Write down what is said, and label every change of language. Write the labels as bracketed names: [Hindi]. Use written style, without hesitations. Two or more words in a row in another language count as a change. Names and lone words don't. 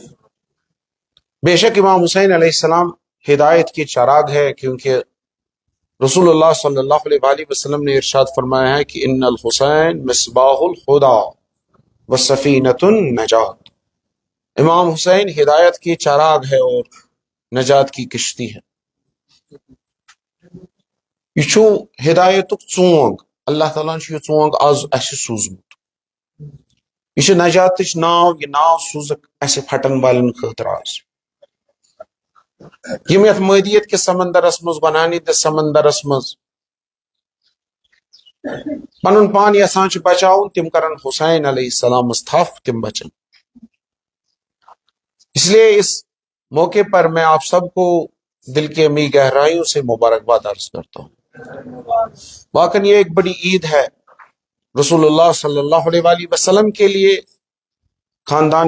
[Urdu] بے شک امام حسین علیہ السلام ہدایت کی چراغ ہے، کیونکہ رسول اللہ صلی اللہ علیہ وآلہ وسلم نے ارشاد فرمایا ہے کہ [Arabic] ان الحسین مصباح الہدی وسفینۃ النجات۔ [Urdu] امام حسین ہدایت کی چراغ ہے اور نجات کی کشتی ہے۔ [Kashmiri] یہ چھو ہدایتک ژونگ، اللہ تعالیٰ نے یہ ژونگ آز اسہِ سوٗزمُت۔ یہ چھِ نجاتٕچ ناو، یہ ناو سوٗزکھ اسہِ پھٹن والٮ۪ن خٲطرٕ آز۔ یم یتھ مٲدیت کِس سمندرس منٛز، بنٲنِتِس سمندرس منٛز پنُن پان یژھان چھِ بچاوُن، تِم کرن حسین علیہ السلامس تھپھ، تِم بچن۔ [Urdu] اس لیے اس موقع پر میں آپ سب کو دل کی عمیق گہرائیوں سے مبارکباد عرض کرتا ہوں۔ واقعاً یہ ایک بڑی عید ہے رسول اللہ صلی اللہ علیہ وآلہ وسلم کے لیے، خاندان